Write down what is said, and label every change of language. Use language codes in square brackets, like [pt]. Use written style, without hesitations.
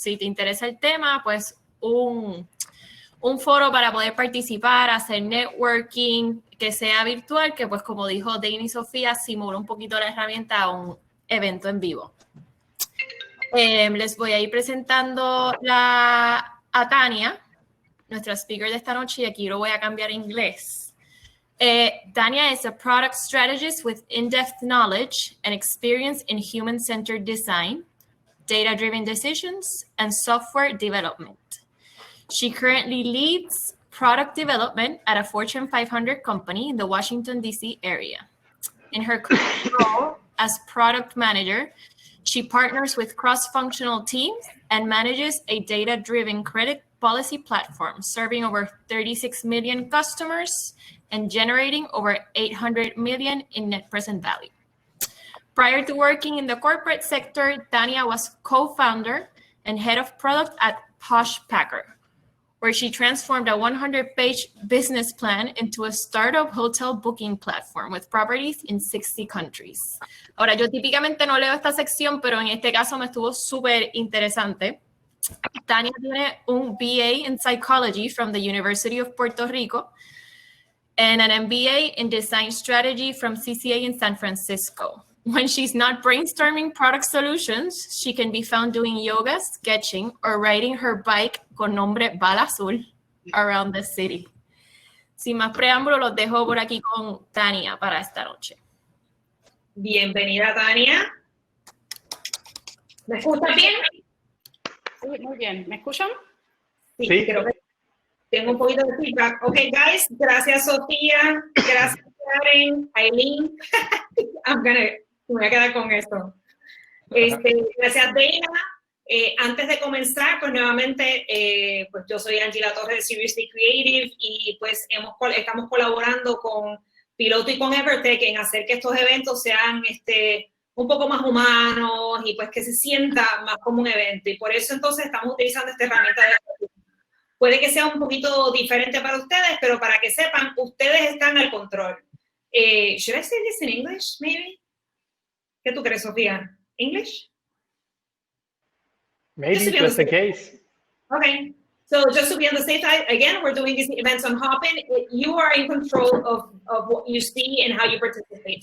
[es] Si te interesa el tema, pues un foro para poder participar, hacer networking, que sea virtual, que pues como dijo Dana y Sofía, simula un poquito la herramienta a un evento en vivo. Les voy a ir presentando a Tania, nuestra speaker de esta noche, y aquí lo voy a cambiar a inglés. [en] Tania is a product strategist with in-depth knowledge and experience in human-centered design, data-driven decisions, and software development. She currently leads product development at a Fortune 500 company in the Washington, D.C. area. In her current role as product manager, she partners with cross-functional teams and manages a data-driven credit policy platform serving over 36 million customers and generating over 800 million in net present value. Prior to working in the corporate sector, Tania was co-founder and head of product at PoshPacker, where she transformed a 100-page business plan into a startup hotel booking platform with properties in 60 countries. [es] Ahora, yo típicamente no leo esta sección, pero en este caso me estuvo súper interesante. Tania tiene un [en] BA in Psychology from the University of Puerto Rico and an MBA in Design Strategy from CCA in San Francisco. When she's not brainstorming product solutions, she can be found doing yoga, sketching, or riding her bike [es] con nombre [en] Bala Azul. around the city. [es] Sin más preámbulo, los dejo por aquí con Tania para esta noche. Bienvenida, Tania. ¿Me escuchas bien? Sí, muy bien. ¿Me escuchan? Sí, creo que tengo un poquito de feedback. [en] Ok, guys, [es] gracias, Sofía. Gracias, Karen, Aileen. Me voy a quedar con esto. Gracias, Dana. Antes de comenzar, pues nuevamente, pues yo soy Angela Torres de University Creative y pues estamos colaborando con Piloto y con Evertech en hacer que estos eventos sean un poco más humanos y pues que se sienta más como un evento. Y por eso entonces estamos utilizando esta herramienta de... Puede que sea un poquito diferente para ustedes, pero para que sepan, ustedes están al control. [en] Should I say this in English, maybe? [es] ¿Qué tú crees, Sofía? [en] English? Maybe, just in case. Okay. So just to be on the safe side, again, we're doing these events on Hopin. You are in control of what you see and how you participate.